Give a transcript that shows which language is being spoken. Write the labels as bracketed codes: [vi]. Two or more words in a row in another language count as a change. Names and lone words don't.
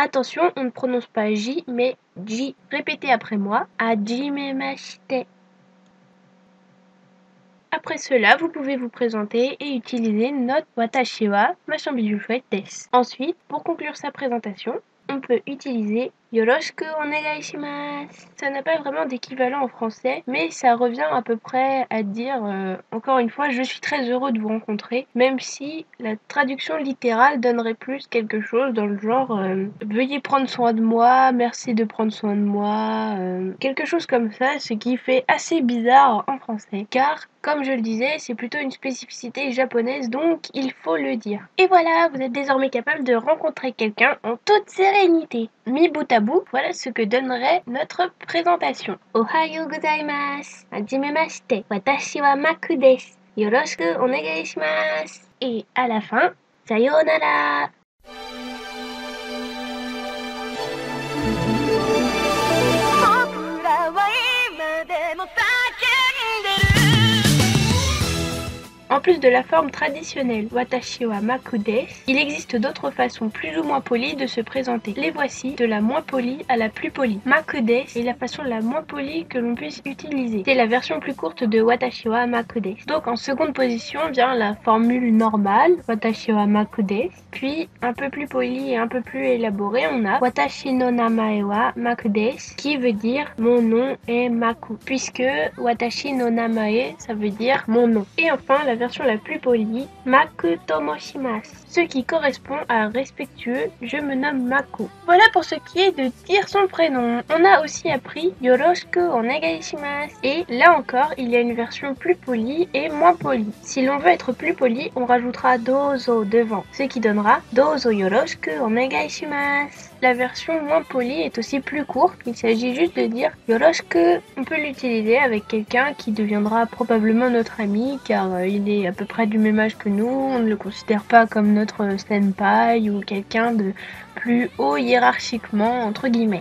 [fr] Attention, on ne prononce pas J mais J. Répétez après moi. Hajimemashite. Après cela, vous pouvez vous présenter et utiliser notre [ja] 私は [fr] machin bidule chouette desu. Ensuite, pour conclure sa présentation, on peut utiliser [ja] よろしくお願いします. [fr] Ça n'a pas vraiment d'équivalent en français, mais ça revient à peu près à dire, encore une fois, je suis très heureux de vous rencontrer, même si la traduction littérale donnerait plus quelque chose dans le genre veuillez prendre soin de moi, merci de prendre soin de moi, quelque chose comme ça, ce qui fait assez bizarre en français, car comme je le disais, c'est plutôt une spécificité japonaise, donc il faut le dire. Et voilà, vous êtes désormais capable de rencontrer quelqu'un en toute sérénité. Mi bout à bout, voilà ce que donnerait notre présentation. [ja] おはようございます。はじめまして。私はマクです. よろしくお願いします. [fr] Et à la fin, sayonara. En plus de la forme traditionnelle [ja] 私はマクです, [fr] il existe d'autres façons plus ou moins polies de se présenter. Les voici, de la moins polie à la plus polie. [ja] マクです [fr] est la façon la moins polie que l'on puisse utiliser. C'est la version plus courte de [ja] 私はマクです. [fr] Donc en seconde position vient la formule normale, [ja] 私はマクです. [fr] Puis un peu plus polie et un peu plus élaborée, on a [ja] 私の名前はマクです, [fr] qui veut dire mon nom est Maku, puisque [ja] 私の名前 [fr] ça veut dire mon nom. Et enfin la version la plus polie, [ja] マクと申します, [fr] ce qui correspond à respectueux, je me nomme Maku. Voilà pour ce qui est de dire son prénom. On a aussi appris [ja] よろしくお願いします. [fr] Et là encore, il y a une version plus polie et moins polie. Si l'on veut être plus poli, on rajoutera dozo devant, ce qui donnera [ja] どうぞよろしくお願いします. [fr] La version moins polie est aussi plus courte, il s'agit juste de dire Yoroshiku. On peut l'utiliser avec quelqu'un qui deviendra probablement notre ami car il est est à peu près du même âge que nous, on ne le considère pas comme notre senpai ou quelqu'un de plus haut hiérarchiquement entre guillemets.